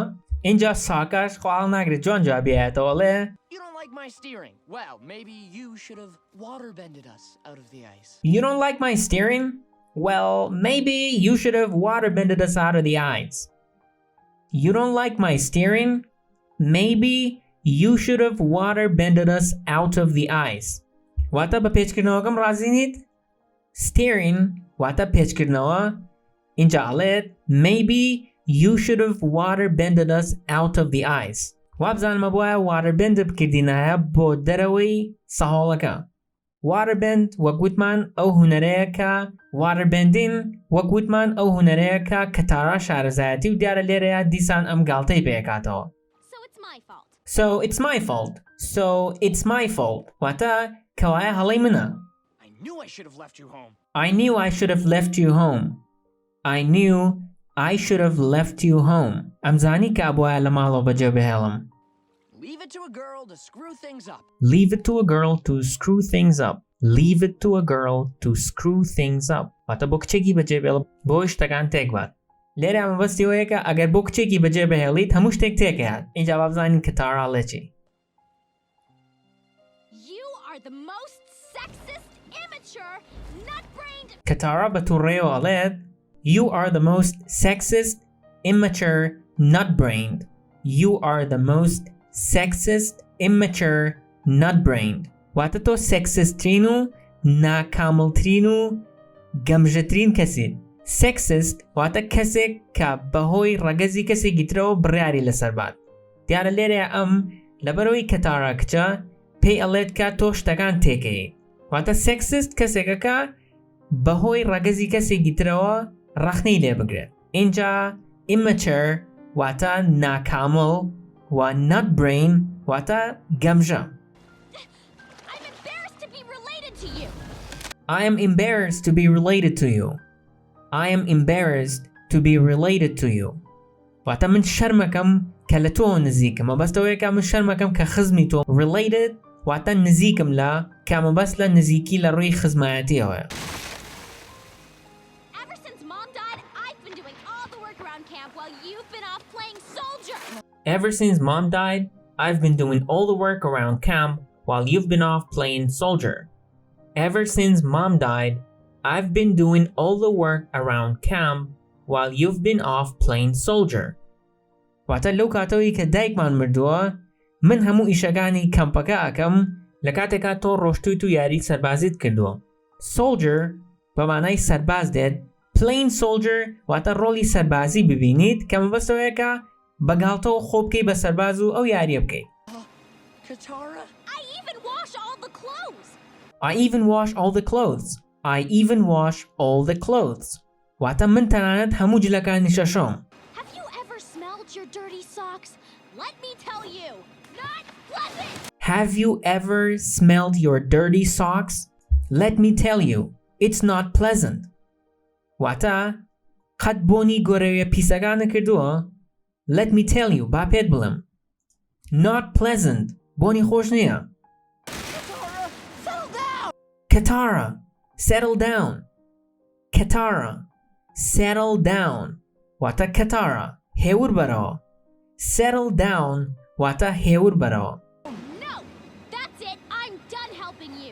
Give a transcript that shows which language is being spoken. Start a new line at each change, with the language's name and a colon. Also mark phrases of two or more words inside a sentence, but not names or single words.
Central Kurdish: اینجا ساکەش خواڵ ناگرێت جۆن جا بێتەوە لێ.
English: You don't like my steering? Well, maybe you should have waterbended us out of the ice. You don't like my steering? Well, maybe you should have waterbended us out of the ice. You don't like my steering? Maybe you should have waterbended us out of the ice.
Central Kurdish: واتە بە پێچکردنەوەکەم ڕازی نیت؟ Steering واتە پێچکردنەوە. اینجا ئەڵێت
English: maybe you should have waterbended us out of the ice.
Central Kurdish: وابزانمە بۆیە waterbend بکردینایە بۆ دەرەوەی سەهۆڵەکە. waterbend وەگوتمان ئەو هونەرەیە کە waterbending وەگوتمان ئەو هونەرەیە کە کەتارا شارەزایەتی و دیارە لێرەیە دیسان ئەم گاڵتەی پێکاتەوە.
English: So it's my fault. So it's my fault. So it's my fault.
Central Kurdish: واتە کەوایە هەڵەی منە.
English: I knew I should have left you home. I knew I should have left you home. I knew I should have left you home.
Central Kurdish: ئەمزانی کە ئەبوایە لە ماڵەوە بەجێ بهێڵم.
English: Leave it to a girl to screw things up. Leave it to a girl to screw things up. Leave it to a girl to screw things up.
Central Kurdish: واتە بۆ کچێکی بەجێ بهێڵ بۆ شتەکان تێک بات. لێرە ئەمەبەستیەوەیە کە ئەگەر بۆ کچێکی بەجێ بهێڵیت هەموو شتێک تێکەهات. اینجا با بزانین کە تارا لێچی.
English: You are the most sexist, immature, nut-brained.
Central Kurdish: کەتارا بە تووڕێەوە ئەڵێت
English: You are the most sexist, immature, nut-brained. You are the most sexist, immature, nut-brained.
Central Kurdish: واتە تۆ سێکسستترین و ناکامڵترین و گەمژەترین کەسیت. سێکسست واتە کەسێک کە بەهۆی ڕەگەزی کەسێکی ترەوە بڕیاری لەسەر بات. دیارە لێرەیە ئەم لەبەرەوەی کەتارا کچە پێی ئەڵێت کە تۆ شتەکان تێکەیت. واتە سێکسست کەسێکەکە بەهۆی ڕەگەزی کەسێکی ترەوە ڕەخنەی لێ بگرێت. اینجا immature واتە ناکامڵ و nut-brain واتە گەمژە.
English: I'm embarrassed to be related to you. I am embarrassed to be related to you.
Central Kurdish: واتە من شەرمەکەم کە لە تۆ نزیکم. مەبەستەوەیە کە من شەرمەکەم کە خزمی تۆ. related واتە نزیکم لە کە مەبەست لە نزیکی لە ڕووی خزمایەتیەوەیە.
English: Ever since Mom died, I've been doing all the work around camp while you've been off playing soldier. Ever since Mom died, I've been doing all the work around camp while you've been off playing soldier.
Central Kurdish: واتە لەو کاتەوەی کە دایکمان مردووە من هەموو ئیشەکانی کەمپەکە ئەکەم لە کاتێکا تۆ ڕۆشتوویت و یاریت سەربازیت کردووە. soldier بە مانای سەرباز دێت.
English: playing soldier
Central Kurdish: واتە ڕۆڵی سەربازی ببینیت کە مەبەستەوەیە کە بەگاڵتەوە خۆ بکەی بە سەرباز و ئەو یاریە بکەیت.
English: Katara? I even wash all the clothes. I even wash all the clothes. I even wash all the clothes.
Central Kurdish: واتە من تەنانەت هەموو جلەکانی شەشۆم.
English: Have you ever smelled your dirty socks? Let me tell you, not pleasant. Have you ever smelled your dirty socks? Let me tell you, it's not pleasant.
Central Kurdish: واتە قەت بۆنی گۆرەویە پیسەکانە کردووە؟
English: Let me tell you,
Central Kurdish: با پێت بڵێم.
English: Not pleasant.
Central Kurdish: بۆنی خۆش نییە.
English: Katara, settle down! Katara, settle down. Katara, settle down.
Central Kurdish: واتە Katara, هێور بەرەوە.
English: Settle down
Central Kurdish: واتە هێور بەرەوە.
English: No, that's it. I'm done helping you.